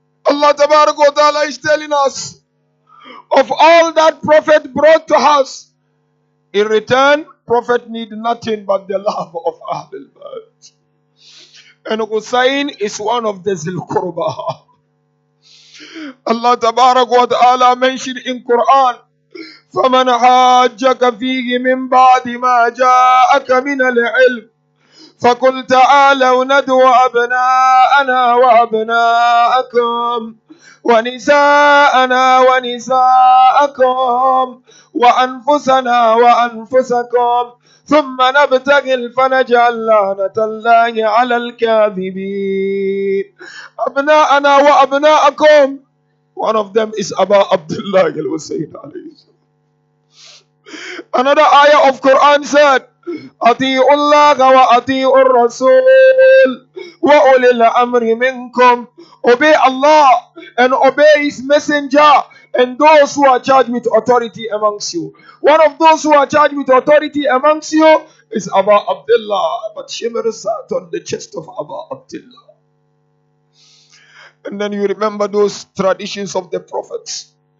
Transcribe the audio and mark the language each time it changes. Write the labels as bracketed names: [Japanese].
[English] Allah Tabarak wa Ta'ala is telling us of all that Prophet brought to us. In return, Prophet need nothing but the love of Ahlul Bayt. And Husayn is one of the Zil Qurba. Allah Tabarak wa Ta'ala mentioned in Quran, [Arabic] فَمَنْ حَاجَّكَ فِيهِ مِنْ بَعْدِ مَا جَاءَكَ مِنَ الْعِلْمِ فَقُلْ تَعَالَوْا نَدْعُ أَبْنَاءَنَا وَأَبْنَاءَكُمْ وَنِسَاءَنَا وَنِسَاءَكُمْ وَأَنفُسَنَا وَأَنفُسَكُمْ ثُمَّ نَبْتَهِلْ فَنَجْعَلْ لَعْنَةَ اللَّهِ عَلَى الْكَاذِبِينَ. أَبْنَاءَنَا وَأَبْنَاءَكُمْ. [English] One of them is Aba Abdullah al-Husayn alayhi salam. Another ayah of Quran said, [Arabic] أطيعوا الله وأطيعوا الرسول وأولي الأمر منكم. [English] Obey Allah and obey His messenger and those who are charged with authority amongst you. One of those who are charged with authority amongst you is Aba Abdullah. But Shimr sat on the chest of Aba Abdullah. And then you remember those traditions of the prophets.